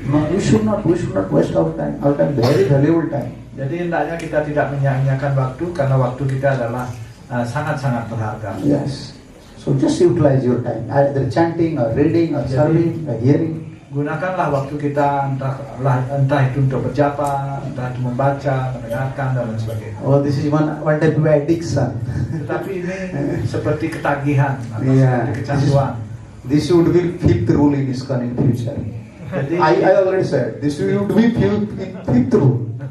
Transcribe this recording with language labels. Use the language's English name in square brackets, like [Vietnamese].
[English] No, we should not waste our time. Our time very valuable time. [Indonesian] Jadi hendaknya kita tidak menyia-nyiakan waktu karena waktu kita adalah sangat-sangat berharga. [English] Yes. So just utilize your time, either chanting or reading or serving or hearing. [Indonesian] Gunakanlah waktu kita entah itu untuk berjapa, entah itu membaca, mendengarkan dan lain sebagainya. [English] Oh, this is one type of addiction. [Indonesian] Tetapi ini seperti ketagihan atau [English] Yeah. [Indonesian] seperti kecanduan. [English] This would be fifth rule in ISKCON in future. [Indonesian] Jadi [English] I already said this would be fifth rule.